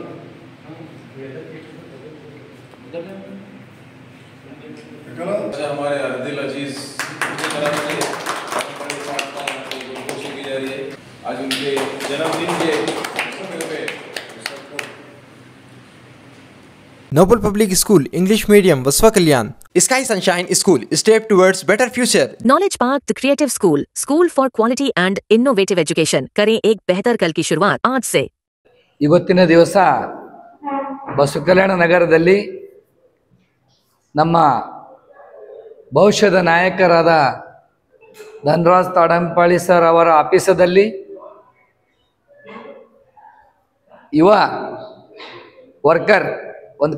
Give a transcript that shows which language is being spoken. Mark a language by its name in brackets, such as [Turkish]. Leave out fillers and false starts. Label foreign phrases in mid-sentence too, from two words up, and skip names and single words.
[Hindi] सर हमारे अर्दिल अजीज की तरफ से कोशिश की जा रही है आज उनके जन्मदिन के [English] Noble Public School, English Medium, Vaswa Kalyan. Sky Sunshine School, step towards better future. Knowledge Park, the Creative School, School for Quality and Innovative Education. [Hindi] करें एक बेहतर कल की शुरुआत आज से। [Kannada] ಇವತ್ತಿನ ದಿವಸ ಬಸವಕಲ್ಯಾಣ ನಗರದಲ್ಲಿ ನಮ್ಮ ಭವಿಷ್ಯದ ನಾಯಕರಾದ ಧನರಾಜ್ ತಾಡಂಪಾಳಿ ಸರ್ ಅವರ ಆಫೀಸದಲ್ಲಿ ಯುವ ವರ್ಕರ್ ಒಂದು